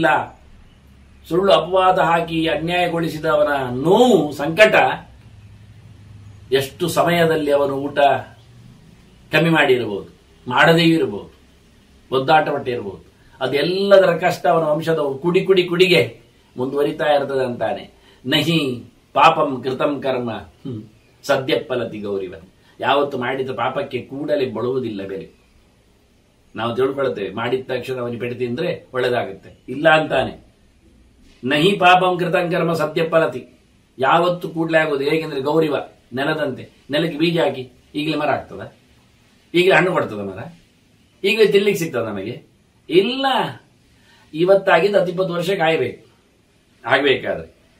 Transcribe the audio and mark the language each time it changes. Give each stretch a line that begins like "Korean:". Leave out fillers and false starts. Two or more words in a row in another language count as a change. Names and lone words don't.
Kannada: ಸುಳ್ಳು ಅಪವಾದ ಹಾಕಿ ಅನ್ಯಾಯಗೊಳಿಸಿದವನ ನೋವು, ಸಂಕಟ, ಎಷ್ಟು ಸಮಯದಲ್ಲಿ ಅವನು ಊಟ ಕಮ್ಮಿ ಮಾಡಿರಬಹುದು, ಮಾಡದೇ ಇರಬಹುದು, ಒದ್ದಾಟ ಪಟ್ಟೆ ಇರಬಹುದು. ಅದೆಲ್ಲದರ ಕಷ್ಟ ಅವನ ವಂಶದ ಕುಡಿಗೆ ಮುಂದುವರಿತಾ ಇರ್ತದೆ ಅಂತಾನೆ.
Sanskrit: ನಹಿ ಪಾಪಂ ಕೃತಂ ಕರ್ಮ ಸದ್ಯ ಫಲತಿ ಗೌರಿವನ್.
Kannada: ಯಾವತ್ತು ಮಾಡಿದ ಪಾಪಕ್ಕೆ ಕೂಡಲೇ ಬಳುವುದಿಲ್ಲ ಬೇರೆ. ನಾವು ತಿಳ್ಕೊಳ್ತೇವೆ, ಮಾಡಿದ ತಕ್ಷಣ ಅವನಿಗೆ ಪೆಟ್ಟು ತಿಂದ್ರೆ ಒಳ್ಳೆದಾಗುತ್ತೆ, ಇಲ್ಲ ಅಂತಾನೆ.
Sanskrit: ನಹಿ ಪಾಪಂ ಕೃತಂ ಕರ್ಮ ಸದ್ಯ ಫಲತಿ.
Kannada: ಯಾವತ್ತು ಕೂಡಲೇ ಆಗೋದು. ಹೇಗೆಂದ್ರೆ ಗೌರಿವ, ನೆಲದಂತೆ. ನೆಲಕ್ಕೆ ಬೀಜ ಹಾಕಿ ಈಗಲೇ ಮರ ಆಗ್ತದ? ಈಗಲೇ ಹಣ್ಣು ಕೊಡ್ತದ ಮರ? ಈಗಲೇ ತಿನ್ಲಿಕ್ಕೆ ಸಿಗ್ತದ ನಮಗೆ? ಇಲ್ಲ. ಇವತ್ತಾಗಿದ್ದು 10-20 ವರ್ಷ ಕಾಯಬೇಕು. ಆಗಬೇಕಾದ್ರೆ.